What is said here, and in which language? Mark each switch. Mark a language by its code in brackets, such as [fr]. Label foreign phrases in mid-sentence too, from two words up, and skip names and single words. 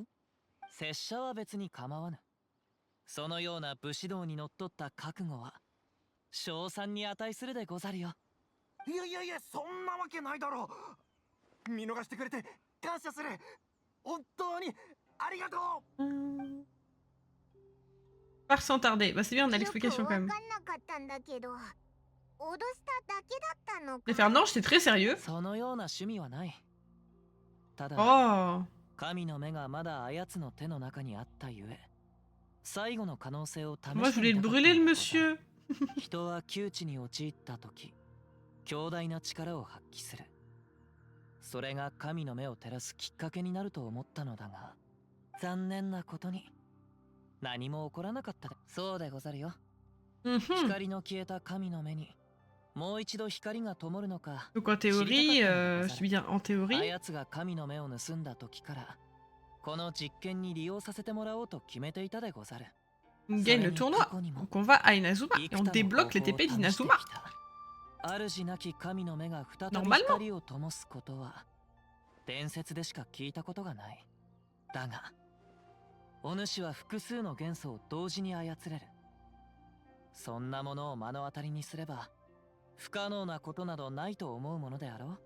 [ja] 拙者は別に構わぬ。そのような武士道にのっとった覚悟は称賛に値するでござるよ。いやいやいや、そんなわけないだろう。見逃してくれて感謝する。本当にありがとう。 [fr] Par sans tarder. Bah c'est bien, on a [ja] よく [fr] l'explication [ja] わ [fr] quand [ja] かん [fr] même. [ja] なかったんだけど、脅しただけだったの [fr] Mais [ja] か。 [fr] Fernand, j'étais très sérieux. [ja] そのような趣味はない。ただ、 [fr] Oh! [ja] 神の目がまだあやつの手の中にあったゆえ、最後の可能性を試して [fr] Moi je voulais le [ja] みたかった [fr] brûler le [ja] のだ。 [fr] monsieur. [ja] 人は窮地に陥った時、強大な力を発揮する。それが神の目を照らすきっかけになると思ったのだが、残念なことに何も起こらなかったで。そうでござるよ。 Mhm. 光の消えた神の目にもう一度光が灯るのか。 [fr] Donc en théorie, je dis bien en あ théorie. [ja] やつが神の目を盗んだ時からこの実験に利用させてもらおうと決めていたでござる。 [fr] On gagne le tournoi. Donc on va à Inazuma et on débloque les TP d'Inazuma. [ja] 主なき神の目が再び [fr] Normalement. [ja] 光を灯すことは伝説でしか聞いたことがない。だがお主は複数の元素を同時に操れる。そんなものを目の当たりにすれば不可能なことなどないと思うものであろう。